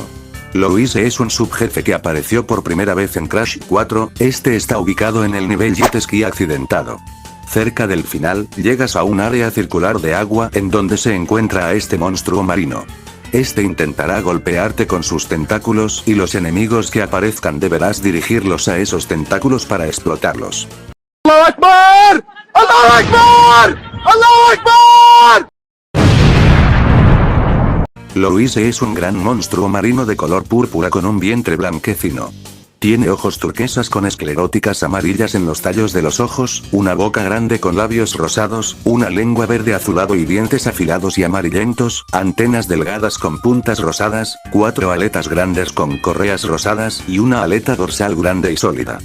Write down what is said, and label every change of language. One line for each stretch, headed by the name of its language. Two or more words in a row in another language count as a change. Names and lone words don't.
Spanish: Louise es un subjefe que apareció por primera vez en Crash 4, este está ubicado en el nivel Jet Ski accidentado. Cerca del final, llegas a un área circular de agua en donde se encuentra a este monstruo marino. Este intentará golpearte con sus tentáculos y los enemigos que aparezcan deberás dirigirlos a esos tentáculos para explotarlos.
Arabic: الله أكبر! الله أكبر! الله أكبر!
Spanish: Louise es un gran monstruo marino de color púrpura con un vientre blanquecino. Tiene ojos turquesas con escleróticas amarillas en los tallos de los ojos, una boca grande con labios rosados, una lengua verde azulado y dientes afilados y amarillentos, antenas delgadas con puntas rosadas, 4 aletas grandes con correas rosadas y una aleta dorsal grande y sólida.